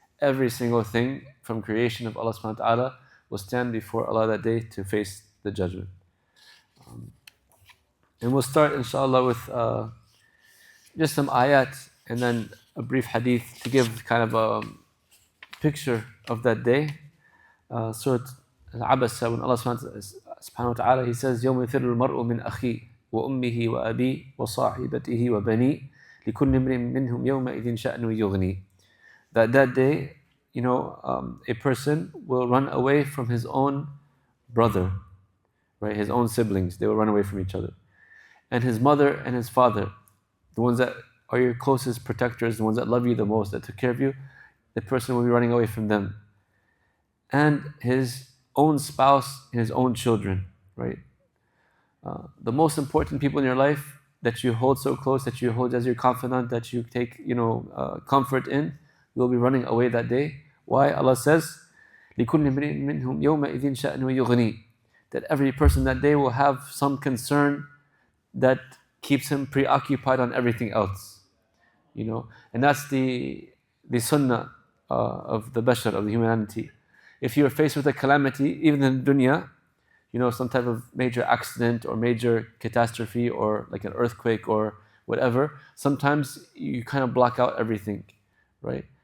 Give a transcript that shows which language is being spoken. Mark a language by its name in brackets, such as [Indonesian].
[English] Every single thing from creation of Allah subhanahu wa ta'ala will stand before Allah that day to face the judgment. And we'll start inshallah with just some ayat and then a brief hadith to give kind of a picture of that day. Surah Al-Abasa, when Allah subhanahu wa ta'ala, He says, [Arabic] يَوْمَ يَفِرُّ الْمَرْءُ مِنْ أَخِيهِ وَأُمِّهِ وَأَبِيهِ وَصَاحِبَتِهِ وَبَنِيهِ لِكُلِّ امْرِئٍ مِّنْهُمْ يَوْمَئِذٍ شَأْنٌ يُغْنِيهِ. [English] That day, a person will run away from his own brother, right? His own siblings, they will run away from each other. And his mother and his father, the ones that are your closest protectors, the ones that love you the most, that took care of you, the person will be running away from them. And his own spouse and his own children, right? The most important people in your life that you hold so close, that you hold as your confidant, that you take comfort in, will be running away that day. Why? Allah says, [Arabic] لِكُلِّ امْرِئٍ مِّنْهُمْ يَوْمَئِذٍ شَأْنٌ يُغْنِيهِ. [English] That every person that day will have some concern that keeps him preoccupied on everything else. And that's the sunnah of the bashar, of the humanity. If you are faced with a calamity, even in dunya, some type of major accident or major catastrophe, or like an earthquake or whatever, sometimes you kind of block out everything, right?